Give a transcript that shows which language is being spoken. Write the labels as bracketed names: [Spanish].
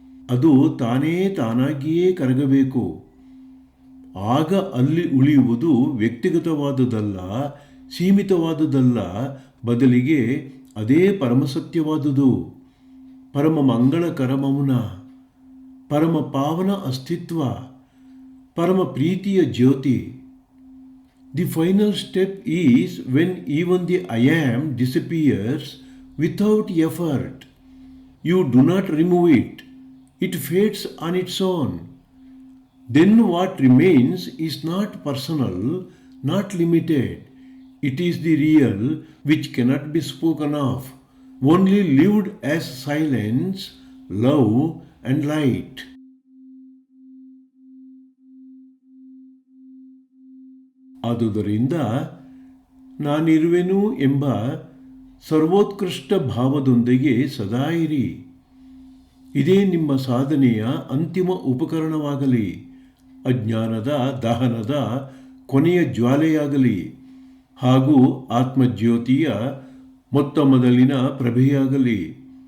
[Kannada] ಅದು ತಾನಾಗಿಯೇ ಕರಗಬೇಕು. ಆಗ ಅಲ್ಲಿ ಉಳಿಯುವುದು ವ್ಯಕ್ತಿಗತವಾದುದಲ್ಲ, ಸೀಮಿತವಾದುದಲ್ಲ, ಬದಲಿಗೆ ಅದೇ ಪರಮಸತ್ಯವಾದುದು, ಪರಮ ಮಂಗಳಕರ ಮೌನ, ಪರಮ ಪಾವನ ಅಸ್ತಿತ್ವ, ಪರಮ ಪ್ರೀತಿಯ ಜ್ಯೋತಿ. [English] The final step is when even the I am disappears without effort. [Kannada] You do not remove it. [English] It fades on its own. Then what remains is not personal, not limited. It is the real which cannot be spoken of, only lived as silence, love and light. [Kannada] ಆದುದರಿಂದ ನಾನಿರುವೆನು ಎಂಬ ಸರ್ವೋತ್ಕೃಷ್ಟ ಭಾವದೊಂದಿಗೆ ಸದಾ ಇರಿ. ಇದೇ ನಿಮ್ಮ ಸಾಧನೆಯ ಅಂತಿಮ ಉಪಕರಣವಾಗಲಿ, ಅಜ್ಞಾನದ ದಹನದ ಕೊನೆಯ ಜ್ವಾಲೆಯಾಗಲಿ, ಹಾಗೂ ಆತ್ಮಜ್ಯೋತಿಯ ಮೊತ್ತ ಮೊದಲಿನ ಪ್ರಭೆಯಾಗಲಿ.